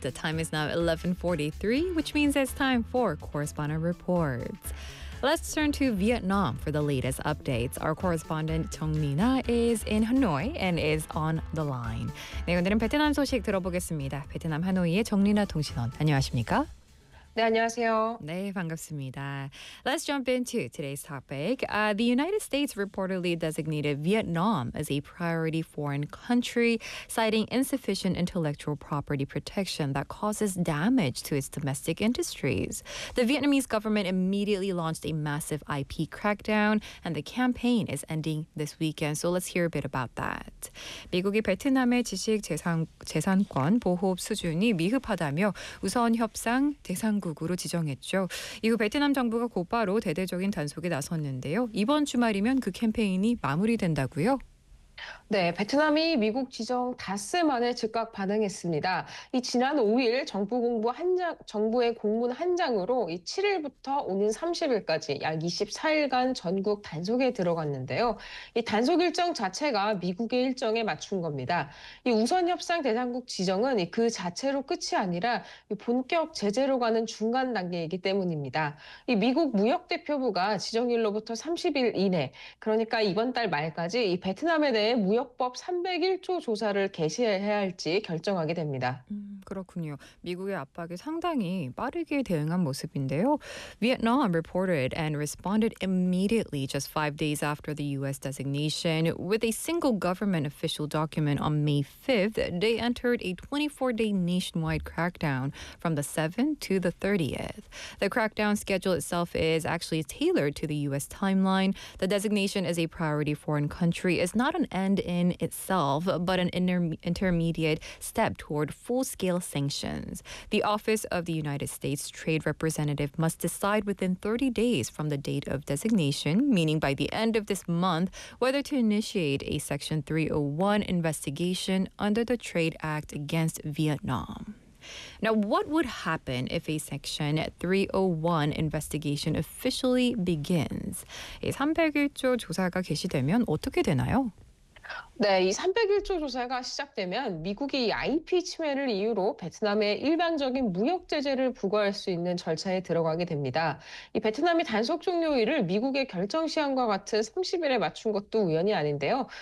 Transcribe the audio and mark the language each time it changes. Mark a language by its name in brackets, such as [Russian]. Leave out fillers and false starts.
[English] The time is now 11:43, which means it's time for Correspondent Reports. Let's turn to Vietnam for the latest updates. Our correspondent Chung Nina is in Hanoi and is on the line. [Korean] 네, 오늘은 베트남 소식 들어보겠습니다. 베트남 하노이의 정 니나 통신원, 안녕하십니까? 네, 안녕하세요. 네, 반갑습니다. [English] Let's jump into today's topic. The United States reportedly designated Vietnam as a priority foreign country, citing insufficient intellectual property protection that causes damage to its domestic industries. The Vietnamese government immediately launched a massive IP crackdown, and the campaign is ending this weekend. So let's hear a bit about that. [Korean] 미국이 베트남의 지식 재산권 보호 수준이 미흡하다며 우선 협상 대상 국으로 지정했죠. 이후 베트남 정부가 곧바로 대대적인 단속에 나섰는데요. 이번 주말이면 그 캠페인이 마무리된다고요? 네, 베트남이 미국 지정 닷새 만에 즉각 반응했습니다. 이 지난 5일 정부의 공문 한 장으로 이 7일부터 오는 30일까지 약 24일간 전국 단속에 들어갔는데요. 이 단속 일정 자체가 미국의 일정에 맞춘 겁니다. 이 우선 협상 대상국 지정은 그 자체로 끝이 아니라 본격 제재로 가는 중간 단계이기 때문입니다. 이 미국 무역 대표부가 지정일로부터 30일 이내, 그러니까 이번 달 말까지 이 베트남에 대해 무역법 301조 조사를 개시해야 할지 결정하게 됩니다. 그렇군요. 미국의 압박이 상당히 빠르게 대응한 모습인데요. [English] Vietnam reported and responded immediately just 5 days after the U.S. designation with a single government official document on May 5th. They entered a 24-day nationwide crackdown from the 7th to the 30th. The crackdown schedule itself is actually tailored to the U.S. timeline. The designation as a priority foreign country is not an end in itself, but an intermediate step toward full-scale sanctions. The Office of the United States Trade Representative must decide within 30 days from the date of designation, meaning by the end of this month, whether to initiate a Section 301 investigation under the Trade Act against Vietnam. Now, what would happen if a Section 301 investigation officially begins? [Korean] 301조 조사가 개시되면 어떻게 되나요? 네, 이 301조 조사가 시작되면 미국이 IP 침해를 이유로 베트남에 일방적인 무역 제재를 부과할 수 있는 절차에 들어가게 됩니다. 이 베트남이 단속 종료일을 미국의 결정 시한과 같은 30일에 맞춘 것도 우연이 아닌데요.